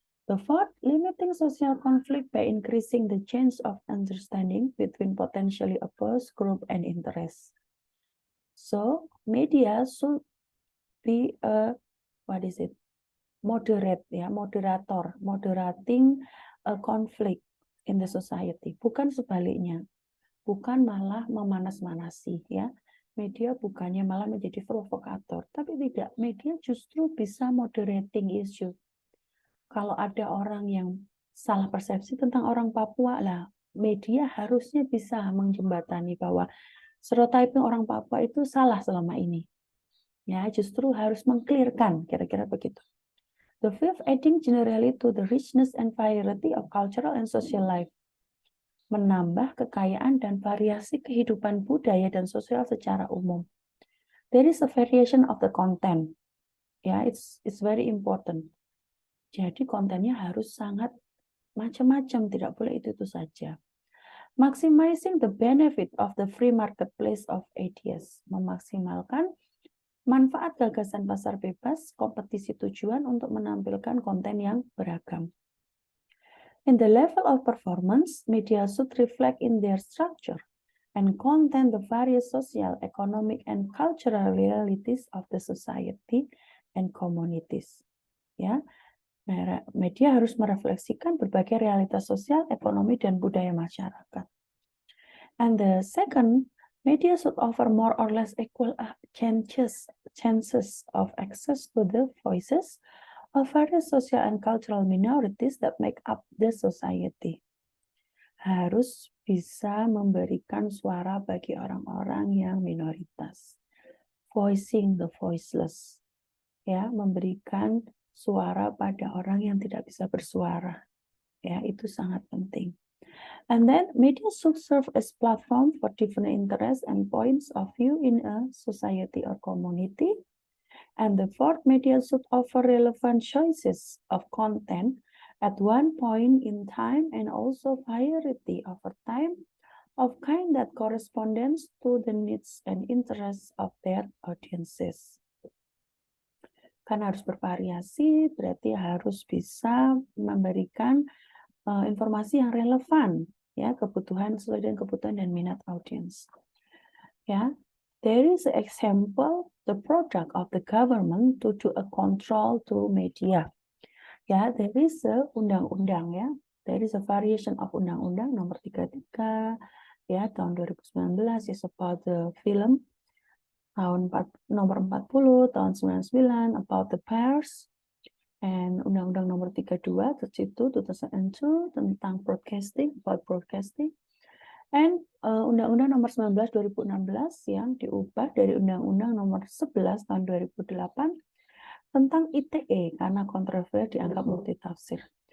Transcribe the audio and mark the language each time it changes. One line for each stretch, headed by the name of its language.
English: The fourth, limiting social conflict by increasing the chance of understanding between potentially opposed group and interests. So, media should be a, moderating a conflict in the society.
Indonesian: Bukan sebaliknya, bukan malah memanas-manasi ya. Media bukannya malah menjadi provokator, tapi tidak. Media justru bisa
English: moderating issue.
Indonesian: Kalau ada orang yang salah persepsi tentang orang Papua, lah media harusnya bisa menjembatani bahwa stereotiping orang Papua itu salah selama ini. Ya, justru harus mengclearkan, kira-kira begitu.
English: The fifth, adding generally to the richness and variety of cultural and social life.
Indonesian: Menambah kekayaan dan variasi kehidupan budaya dan sosial secara umum.
English: There is a variation of the content. Ya, it's very important.
Indonesian: Jadi kontennya harus sangat macam-macam, tidak boleh itu saja.
English: Maximizing the benefit of the free marketplace of ideas.
Indonesian: Memaksimalkan manfaat gagasan pasar bebas, kompetisi tujuan untuk menampilkan konten yang beragam.
English: In the level of performance, media should reflect in their structure and content the various social, economic, and cultural realities of the society and communities.
Indonesian: Ya, media harus merefleksikan berbagai realitas sosial, ekonomi, dan budaya masyarakat.
English: And the second, media should offer more or less equal chances of access to the voices of various social and cultural minorities that make up the society.
Indonesian: Harus bisa memberikan suara bagi orang-orang yang minoritas.
English: Voicing the voiceless.
Indonesian: Ya, memberikan suara pada orang yang tidak bisa bersuara. Ya, itu sangat penting.
English: And then media should serve as platform for different interests and points of view in a society or community. And the fourth, media should offer relevant choices of content at one point in time, and also variety over time of kind that corresponds to the needs and interests of their audiences.
Indonesian: Kan harus bervariasi, berarti harus bisa memberikan informasi yang relevan, ya, kebutuhan sesuai dengan kebutuhan dan minat audiens.
English: Ya, there is an example the product of the government to do a control to media. Ya, there is a undang-undang, ya. There is a variation of
Indonesian: undang-undang nomor 33 ya tahun 2019
English: is about the film,
Indonesian: nomor 40 tahun 99
English: about the pairs,
Indonesian: and undang-undang nomor 32 2002 tentang broadcasting,
English: about broadcasting,
Indonesian: and undang-undang nomor 19 2016 yang diubah dari undang-undang nomor 11 tahun 2008 tentang ITE karena kontroversi dianggap multitafsir.